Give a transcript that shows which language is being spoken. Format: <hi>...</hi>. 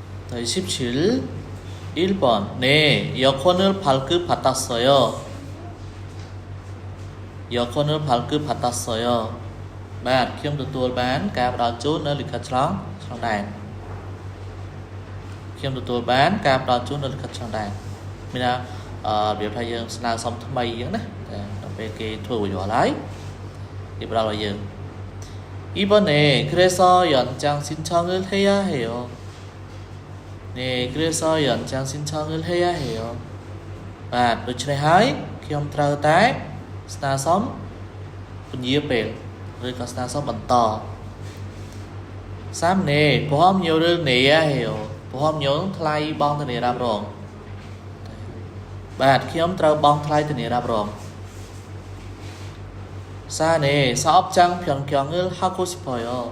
<ko>17 1번 네 여권을 발급받았어요. 여권을 발급받았어요.</ko> <km>បាទខ្ញុំទទួលបានការផ្ដល់ជូននៅលិខិតឆ្លងដែនខ្ញុំទទួលបានការផ្ដល់ជូននៅលិខិតឆ្លងដែនមានថារបៀបថាយើងស្នើសុំថ្មីអញ្ចឹងណាតែដល់ពេលគេធ្វើរួចរាល់ហើយគេផ្ដល់ឲ្យយើង</km> <ko>이번에 그래서 연장 신청을 해야 해요. 네, 그래서 연장 신청을 해야 해요.</ko> <km>បាទដូច្នេះហើយខ្ញុំត្រូវតែស្នើសុំពន្យាពេលឬក៏ស្នើសុំបន្ត 3.</km> <ko>보험료를 내야 해요. 보험료</ko> <km>ថ្លៃបង់ធានារ៉ាប់រងបាទខ្ញុំត្រូវបង់ថ្លៃធានារ៉ាប់រង 4.</km> <ko>사업장 변경을 하고 싶어요.</ko>